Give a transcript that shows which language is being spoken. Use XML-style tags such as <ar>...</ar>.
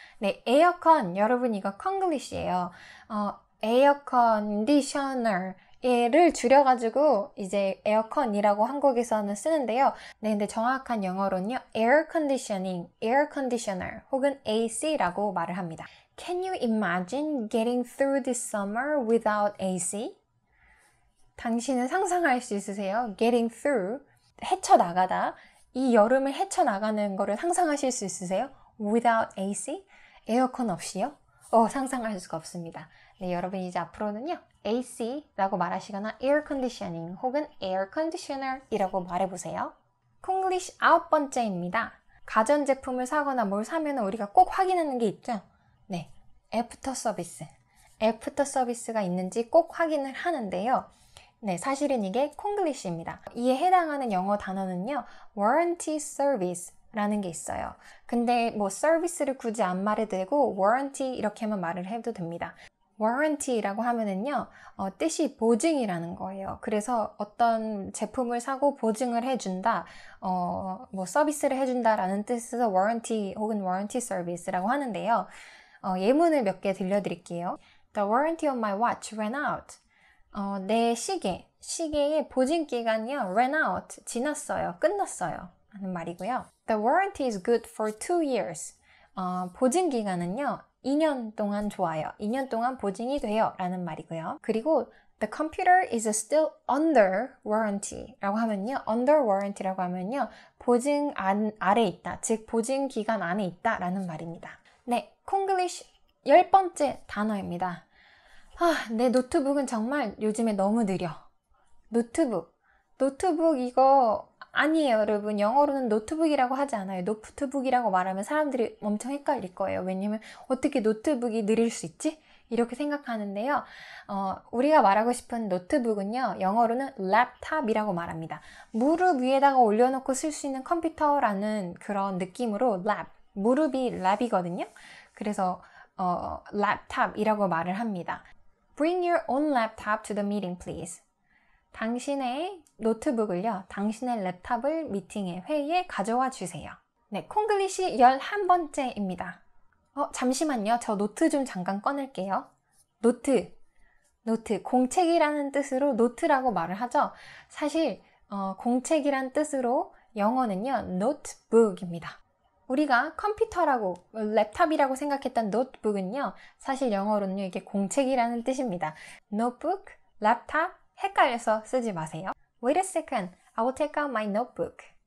<ko>네, 에어컨, 여러분 이거 콩글리시예요. 에어 컨디셔너 얘를 줄여가지고 이제 에어컨이라고 한국에서는 쓰는데요. 네, 근데 정확한 영어로는요, air conditioning, air conditioner 혹은 AC라고 말을 합니다.</ko> <en>Can you imagine getting through this summer without AC?</en> <ko>당신은 상상할 수 있으세요?</ko> <en>Getting through, 헤쳐나가다.</en> <ko>이 여름을 헤쳐나가는 거를 상상하실 수 있으세요?</ko> <en>Without AC?</en> <ko>에어컨 없이요? 상상할 수가 없습니다. 네, 여러분 이제 앞으로는요, AC라고 말하시거나 air conditioning 혹은 air conditioner 이라고 말해보세요. 콩글리시 9번째입니다. 가전제품을 사거나 뭘 사면 우리가 꼭 확인하는 게 있죠? 네, 애프터 서비스. 애프터 서비스가 있는지 꼭 확인을 하는데요. 네, 사실은 이게 콩글리시입니다. 이에 해당하는 영어 단어는요, warranty service 라는 게 있어요. 근데 뭐 서비스를 굳이 안 말해도 되고 warranty 이렇게만 말을 해도 됩니다. warranty라고 하면은요, 뜻이 보증이라는 거예요. 그래서 어떤 제품을 사고 보증을 해준다, 뭐 서비스를 해준다라는 뜻에서 warranty 혹은 warranty service라고 하는데요. 예문을 몇 개 들려드릴게요.</ko> <en>The warranty of my watch ran out.</en> <ko>내 시계의 보증 기간이요,</ko> <en>ran out,</en> <ko>지났어요, 끝났어요. 하는 말이고요.</ko> <en>The warranty is good for 2 years.</en> <ko>보증 기간은요, 2년 동안 좋아요. 2년 동안 보증이 돼요. 라는 말이고요. 그리고</ko> <en>The computer is still under warranty</en> <ko>라고 하면요.</ko> <en>under warranty</en> <ko>라고 하면요. 보증 아래 있다. 즉, 보증 기간 안에 있다. 라는 말입니다. 네, 콩글리쉬 10번째 단어입니다. 내 노트북은 정말 요즘에 너무 느려. 노트북 이거 아니에요, 여러분. 영어로는 노트북이라고 하지 않아요. 노트북이라고 말하면 사람들이 엄청 헷갈릴 거예요. 왜냐면 어떻게 노트북이 느릴 수 있지? 이렇게 생각하는데요. 우리가 말하고 싶은 노트북은요, 영어로는 랩탑이라고 말합니다. 무릎 위에다가 올려놓고 쓸 수 있는 컴퓨터라는 그런 느낌으로 무릎이 랩이거든요. 그래서 랩탑이라고 말을 합니다.</ko> <en>Bring your own laptop to the meeting, please.</en> <ko>당신의 노트북을요, 당신의 랩탑을 회의에 가져와 주세요. 네, 콩글리쉬 11번째입니다. 잠시만요. 저 노트 좀 잠깐 꺼낼게요. 노트, 공책이라는 뜻으로 노트라고 말을 하죠. 사실 공책이란 뜻으로 영어는요, notebook입니다. 우리가 컴퓨터라고, 랩탑이라고 생각했던 노트북은요, 사실 영어로는요, 이게 공책이라는 뜻입니다. notebook, 랩탑, 헷갈려서 쓰지 마세요.</ko> <en>Wait a second, I will take out my notebook.</en>